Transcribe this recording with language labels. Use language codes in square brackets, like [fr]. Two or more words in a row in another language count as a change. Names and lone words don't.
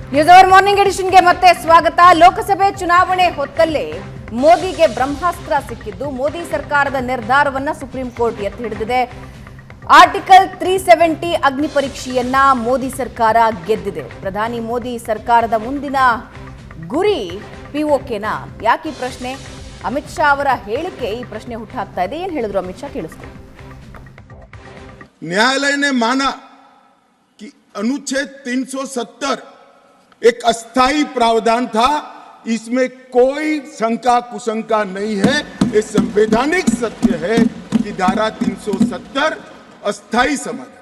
[kn] ನ್ಯೂಸ್ ಅವರ್ ಮಾರ್ನಿಂಗ್ ಎಡಿಷನ್ಗೆ ಮತ್ತೆ ಸ್ವಾಗತ. ಲೋಕಸಭೆ ಚುನಾವಣೆ ಹೊತ್ತಲ್ಲೇ ಮೋದಿಗೆ ಬ್ರಹ್ಮಾಸ್ತ್ರ ಸಿಕ್ಕಿದ್ದು, ಮೋದಿ ಸರ್ಕಾರದ ನಿರ್ಧಾರವನ್ನ ಸುಪ್ರೀಂ ಕೋರ್ಟ್ ಎತ್ತಿ ಹಿಡಿದಿದೆ. ಆರ್ಟಿಕಲ್ 370 ಅಗ್ನಿ ಪರೀಕ್ಷೆಯನ್ನ ಮೋದಿ ಸರ್ಕಾರ ಗೆದ್ದಿದೆ. ಪ್ರಧಾನಿ ಮೋದಿ ಸರ್ಕಾರದ ಮುಂದಿನ ಗುರಿ ಪಿಒಕೆನಾ? ಯಾಕೆ ಈ ಪ್ರಶ್ನೆ? ಅಮಿತ್ ಶಾ ಅವರ ಹೇಳಿಕೆ ಈ ಪ್ರಶ್ನೆ ಹುಟ್ಟಾಕ್ತಾ ಇದೆ. ಏನ್ ಹೇಳಿದ್ರು ಅಮಿತ್ ಶಾ, ಕೇಳಿಸ್ತೀವಿ. [hi] न्यायालय ने माना कि अनुच्छेद 370 एक अस्थायी प्रावधान था, इसमें कोई शंका कुशंका नहीं है। ये संवैधानिक सत्य है कि धारा 370 अस्थायी समाधान।